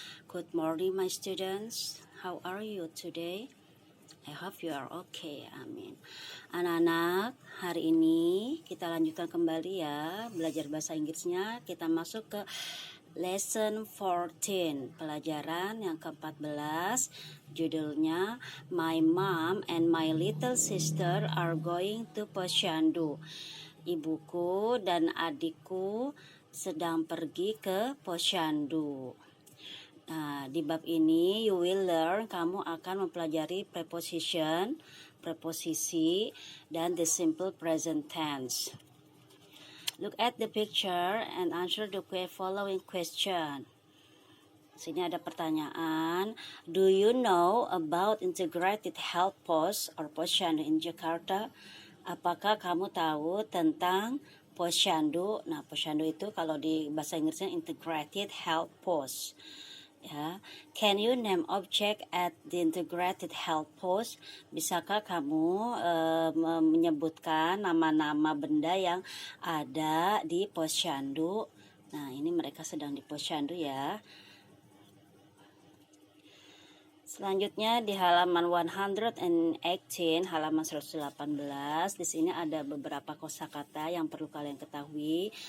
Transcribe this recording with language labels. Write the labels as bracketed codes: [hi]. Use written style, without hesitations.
[en] Good morning my students. How are you today? I hope you are okay. Amin. [id] Anak-anak, hari ini kita lanjutkan kembali ya belajar bahasa Inggrisnya. Kita masuk ke lesson 14, pelajaran yang ke-14. Judulnya [en] My Mom and My Little Sister Are Going to Posyandu. [id] Ibuku dan adikku sedang pergi ke Posyandu. Nah, di bab ini [en] you will learn, [id] kamu akan mempelajari preposition, preposisi, dan the simple present tense. [en] Look at the picture and answer the following question. [id] Sini ada pertanyaan. [en] Do you know about integrated health post or posyandu in Jakarta? [id] Apakah kamu tahu tentang posyandu? Nah, posyandu itu kalau di bahasa Inggrisnya integrated health post. [en] Ya, can you name object at the integrated health post? [id] Bisakah kamu menyebutkan nama-nama benda yang ada di posyandu? Nah, ini mereka sedang di posyandu ya. Selanjutnya di halaman 118, halaman 118, di sini ada beberapa kosakata yang perlu kalian ketahui.